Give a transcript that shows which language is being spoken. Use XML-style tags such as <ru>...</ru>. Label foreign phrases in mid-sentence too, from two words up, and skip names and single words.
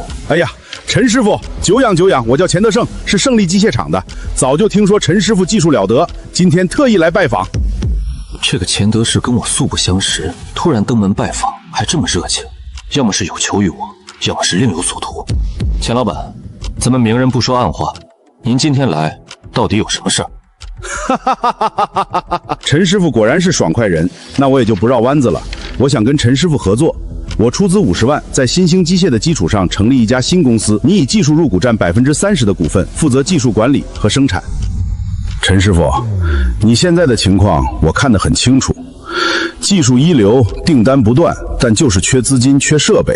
<zh>哎呀，陳師傅，久仰久仰，我叫錢德勝，是勝利機械廠的。早就聽說陳師傅技術了得，今天特意來拜訪。這個錢德士跟我素不相識，突然登門拜訪，還這麼熱情，要麼是有求於我，要麼是另有所圖。錢老闆，咱們明人不說暗話，您今天來到底有什麼事兒？哈哈哈哈哈哈！陳師傅果然是爽快人，那我也就不繞彎子了。我想跟陳師傅合作，我出資50萬，在新興機械的基礎上成立一家新公司，你以技術入股佔30%的股份，負責技術管理和生產。陳師傅，你現在的情況我看得很清楚，技術一流，訂單不斷，但就是缺資金、缺設備。</zh>